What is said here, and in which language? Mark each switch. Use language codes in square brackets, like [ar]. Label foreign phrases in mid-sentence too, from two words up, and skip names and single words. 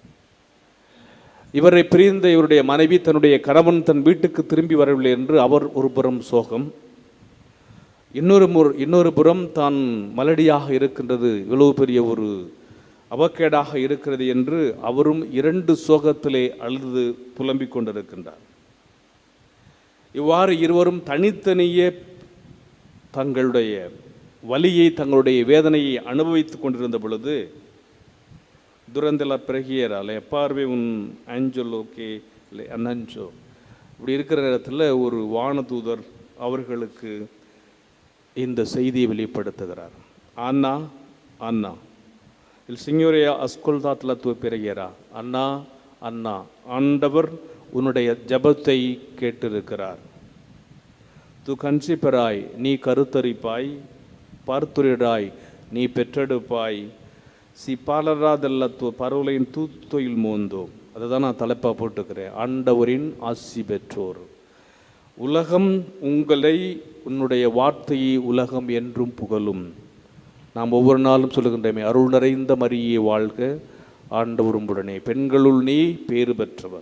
[ta] இவரை பிரிந்த இவருடைய மனைவி தன்னுடைய கணவன் தன் வீட்டுக்கு திரும்பி வரவில்லை என்று அவர் ஒரு புறம் சோகம், இன்னொரு புறம் தான் மலடியாக இருக்கின்றது, இவ்வளவு பெரிய ஒரு அவக்கேடாக இருக்கிறது என்று அவரும் 2 சோகத்திலே அழுது புலம்பிக் கொண்டிருக்கின்றார். இவ்வாறு இருவரும் தனித்தனியே தங்களுடைய வலியை தங்களுடைய வேதனையை அனுபவித்துக் கொண்டிருந்த பொழுது [it] durante la preghiera le apparve un angelo che le annunció. [ta] இப்படி இருக்கிற நேரத்தில் ஒரு வானதூதர் அவர்களுக்கு இந்த செய்தியை வெளிப்படுத்துகிறார். அண்ணா அண்ணா [it] il Signore ha ascoltato la tua preghiera. [ta] அண்ணா அண்ணா, ஆண்டவர் உன்னுடைய ஜெபத்தை கேட்டிருக்கிறார். [it] tu conceperai, [ta] நீ கருத்தரிப்பாய், பார்த்துரிடாய், நீ பெற்றெடுப்பாய், [it] si parlerà della tua parola in tutto il mondo. [ta] அதை தான் நான் தலைப்பாக போட்டுக்கிறேன், ஆண்டவரின் ஆசி பெற்றோர். உலகம் உங்களை, உன்னுடைய வார்த்தையை உலகம் என்றும் புகழும். நாம் ஒவ்வொரு நாளும் சொல்லுகின்றமே, அருள் நிறைந்த மரியே வாழ்க, ஆண்டவரும் உடனே, பெண்களுள் நீ பேறு பெற்றவர்.